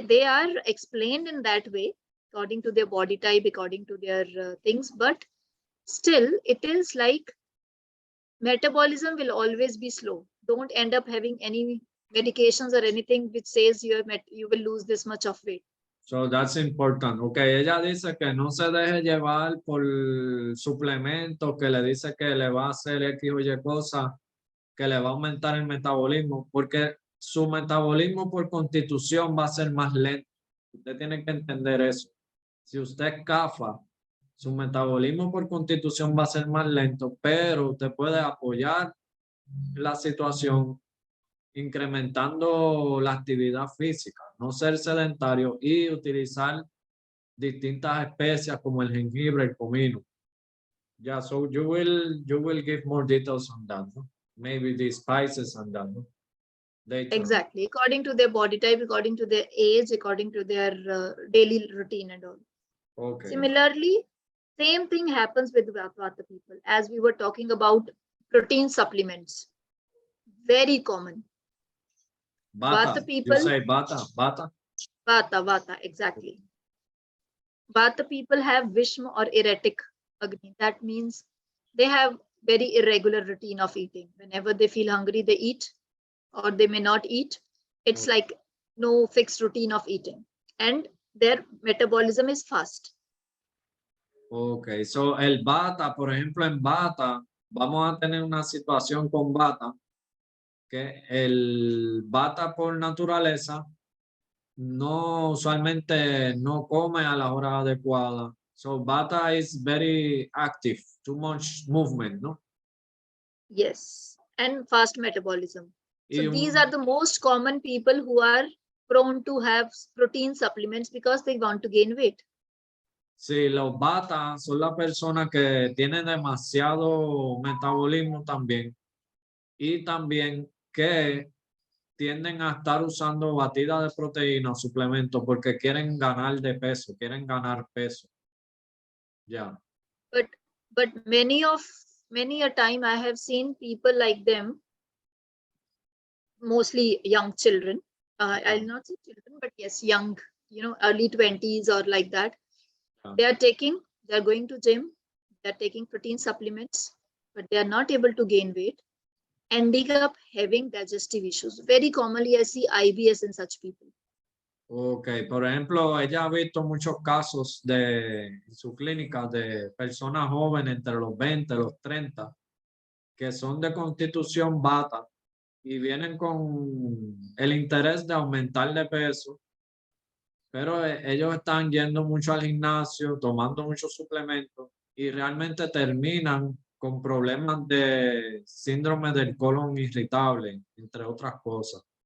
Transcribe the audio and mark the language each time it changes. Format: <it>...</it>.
<en>They are explained in that way, according to their body type, according to their things, but still it is like metabolism will always be slow. Don't end up having any medications or anything which says you will lose this much of weight. So that's important.</en> <es>Okay, ella dice que no se deje llevar por suplementos que le dice que le va a hacer X o Y cosa, que le va a aumentar el metabolismo, porque su metabolismo por constitución va a ser más lento. Usted tiene que entender eso. Si usted es CAFA, su metabolismo por constitución va a ser más lento, pero usted puede apoyar la situación incrementando la actividad física, no ser sedentario y utilizar distintas especias como el jengibre, el comino.</es> <en>Yeah, so you will give more details on that, no? Maybe the spices and that, no? Later. Exactly, according to their body type, according to their age, according to their daily routine and all. Okay. Similarly, same thing happens with Vata people, as we were talking about protein supplements. Very common. Vata, people, you say Vata? Vata, exactly. Vata people have Vishma or erratic Agni. That means they have very irregular routine of eating. Whenever they feel hungry, they eat, or they may not eat. It's Okay. like no fixed routine of eating. And their metabolism is fast.</en> <es>Ok, so el bata, por ejemplo, en bata, vamos a tener una situación con bata, que el bata por naturaleza no usualmente no come a las horas adecuadas.</es> <en>So bata is very active, too much movement, ¿no? Yes, and fast metabolism. So</en> <es>Y</es> <en>these are the most common people who are prone to have protein supplements because they want to gain weight.</en> <es>sí, los bata son las personas que tienen demasiado metabolismo también. Y también que tienden a estar usando batidas de proteína o suplementos porque quieren ganar de peso, quieren ganar peso. Ya.</es> <en>But many a time I have seen people like them, mostly young children. I'll not say children, but yes, young, early 20s or like that. Yeah. They're going to gym, they're taking protein supplements, but they are not able to gain weight, ending up having digestive issues. Very commonly, I see IBS in such people.</en> <es>Ok, por ejemplo, ella ha visto muchos casos en su clínica de personas jóvenes entre los 20 y los 30 que son de constitución bata y vienen con el interés de aumentar de peso, pero ellos están yendo mucho al gimnasio, tomando muchos suplementos y realmente terminan con problemas de síndrome del colon irritable, entre otras cosas.</es>